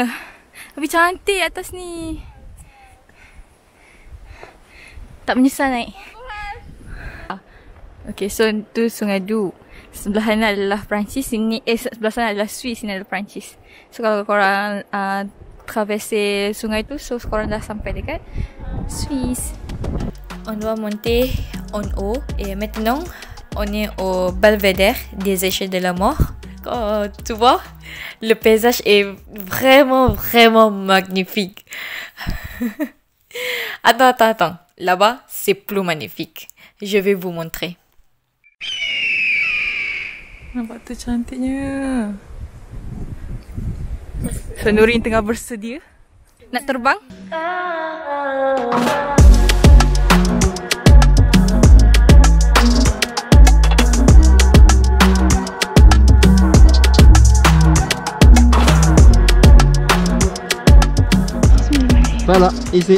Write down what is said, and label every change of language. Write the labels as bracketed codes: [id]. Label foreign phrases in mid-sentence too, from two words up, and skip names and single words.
[ms] Tapi cantik atas ni. Tak menyesal naik. Okay, so tu Sungai Du. Sebelah sana adalah Perancis, sini sebelah sana adalah Swiss, sini adalah Perancis. So kalau korang traverser sungai tu, so korang dah sampai dekat Suisse. [fr] On doit monter en haut et maintenant on est au belvédère des échelles de la mort. Quand tu vois, le paysage est vraiment magnifique. Attends. Là-bas, c'est plus magnifique. Je vais vous montrer. [ms] Nampak tu cantiknya. So Nurin tengah bersedia nak terbang. [fr] Voilà, ici.